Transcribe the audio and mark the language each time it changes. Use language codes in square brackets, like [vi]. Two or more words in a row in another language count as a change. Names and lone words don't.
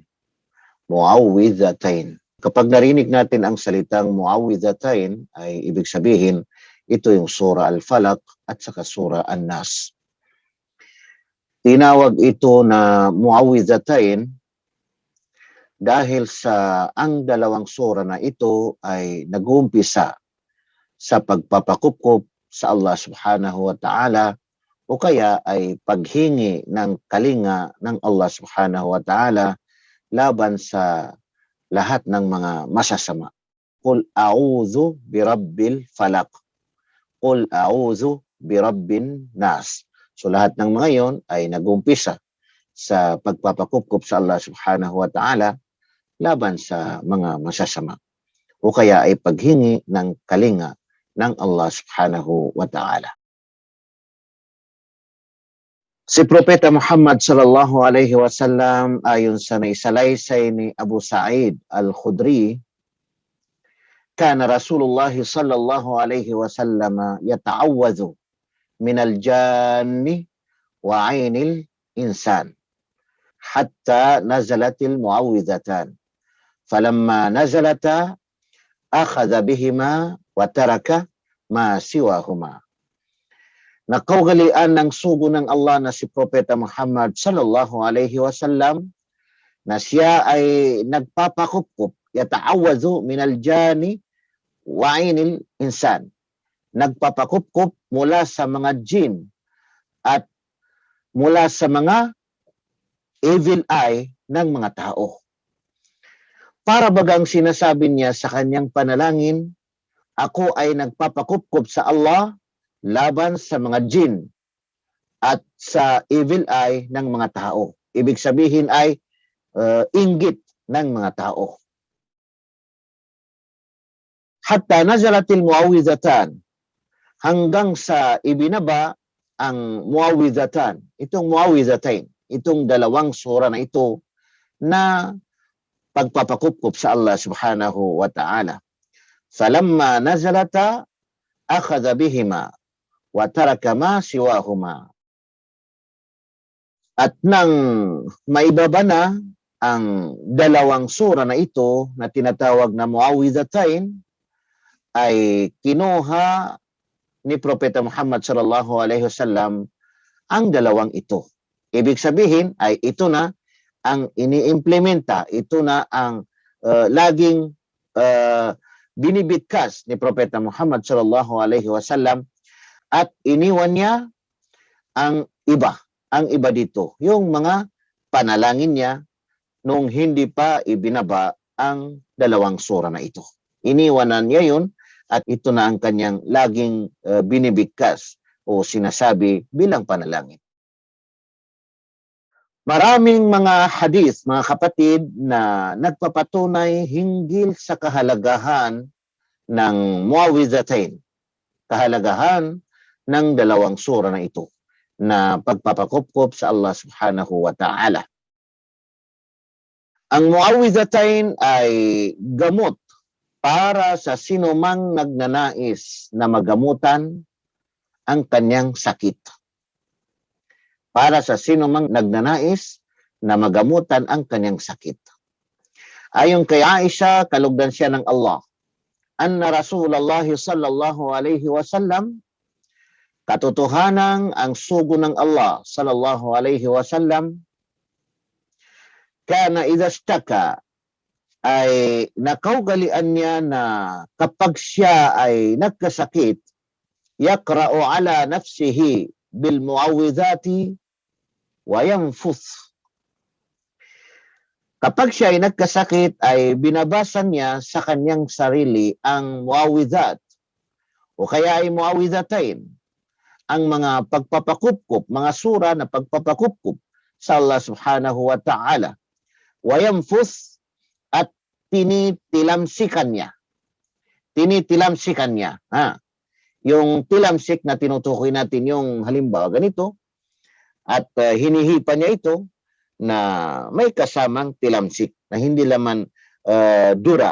[tl] Muawwidhatain. Kapag narinig natin ang salitang Muawwidhatain, ay ibig sabihin ito yung Sura Al-Falaq at saka Sura An-Nas. Tinawag ito na Muawwidhatain dahil sa ang dalawang sura na ito ay nag-uumpisa sa pagpapakupkop sa Allah [ar] سبحانه وتعالى [tl] o kaya ay paghingi ng kalinga ng Allah [ar] سبحانه وتعالى [tl] laban sa lahat ng mga masasama. [ar] قل أعوذ برب الفلق. قل أعوذ برب الناس. [tl] So lahat ng mga yon ay nag-uumpisa sa pagpapakupkop sa Allah [ar] سبحانه وتعالى [tl] laban sa mga masasama o kaya ay paghingi ng kalinga ng Allah [ar] سبحانه وتعالى. [tl] Si Propeta [ar] Muhammad صلى الله عليه وسلم [tl] ayon sa naisalaysay ni [ar] Abu Sa'id al-Khudri, كان رسول الله صلى الله عليه وسلم يتعوذ من الجان وعين الإنسان حتى نزلت المعوذتان. فلما نزلتا أخذ بهما وترك ما سواهما. [tl] Nakaugalian ng sugo ng Allah na si Propeta Muhammad [ar] صلى الله عليه وسلم [tl] na siya ay nagpapakupkup, [ar] يتعوذ من الجان وعين الإنسان. [tl] Nagpapakupkup mula sa mga jin at mula sa mga [en] evil eye [tl] ng mga tao. Para bagang sinasabi niya sa kanyang panalangin, ako ay nagpapakupkop sa Allah laban sa mga jin at sa [en] evil eye [tl] ng mga tao. Ibig sabihin ay inggit ng mga tao. [ar] حتى نزلت المعوذتان, [tl] hanggang sa ibinaba ang muawwidhatan, itong muawwidhatain, itong dalawang sura na ito na pagpapakupkop sa Allah [ar] سبحانه وتعالى. فلما نزلتا أخذ بهما وترك ما سواهما. [tl] At nang maibaba na ang dalawang sura na ito na tinatawag na muawwidhatain, ay kinuha ni Propeta Muhammad [ar] صلى الله عليه وسلم [tl] ang dalawang ito. Ibig sabihin ay ito na ang iniimplementa, ito na ang laging binibigkas ni Propeta Muhammad [ar] صلى الله عليه وسلم [tl] at iniwan niya ang iba dito, yung mga panalangin niya nung hindi pa ibinaba ang dalawang sura na ito. Iniwanan niya yun at ito na ang kanyang laging binibigkas o sinasabi bilang panalangin. Maraming mga hadith, mga kapatid, na nagpapatunay hinggil sa kahalagahan ng muawwidhatain, kahalagahan ng dalawang sura na ito na pagpapakupkop sa Allah [ar] سبحانه وتعالى. [tl] Ang muawwidhatain ay gamot para sa sinumang nagnanais na magamutan ang kanyang sakit. Para sa sinumang nagnanais na magamutan ang kanyang sakit. Ayon kay Aisha, kalugdan siya ng Allah, [ar] أن رسول الله صلى الله عليه وسلم, [tl] katotohanan ang sugo ng Allah [ar] صلى الله عليه وسلم كان إذا اشتكى, [tl] ay nakaugalian niya na kapag siya ay nagkasakit, [ar] يقرأ على نفسه بالمعوذات وينفث. [tl] Kapag siya ay nagkasakit, ay binabasa niya sa kanyang sarili ang muawwidhat o kaya ay muawwidhatain, ang mga pagpapakupkop, mga sura na pagpapakupkop sa Allah [ar] سبحانه وتعالى. وينفث, [tl] at tinitilamsikan niya. Tinitilamsikan niya. Yung tilamsik na tinutukoy natin, yung halimbawa ganito, at hinihipa niya ito, na may kasamang tilamsik na hindi laman dura.